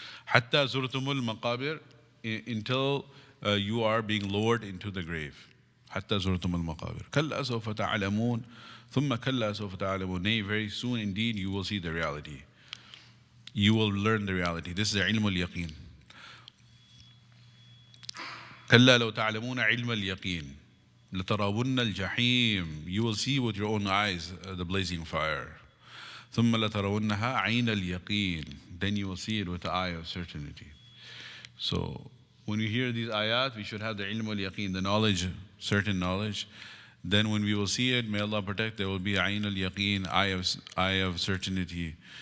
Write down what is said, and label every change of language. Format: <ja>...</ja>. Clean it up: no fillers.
<ar>Hatta zurtumul maqabir,</ar> <en>until you are being lowered into the grave.</en> <ar>Hatta zurtumul maqabir. Kalla sawfa ta'alamun. ثم كلا سوف تعلمون.</ar> <en>Nay, very soon indeed you will see the reality. You will learn the reality. This is</en> <ar>علم اليقين. كلا لو تعلمون علم اليقين لترون الجحيم.</ar> <en>You will see with your own eyes the blazing fire.</en> <ar>ثم لترونها عين اليقين.</ar> <en>Then you will see it with the eye of certainty. So when we hear these ayat, we should have the</en> <ar>علم اليقين,</ar> <en>the knowledge, certain knowledge. Then when we will see it, may Allah protect, there will be ayn al-yaqeen, eye of certainty.</en>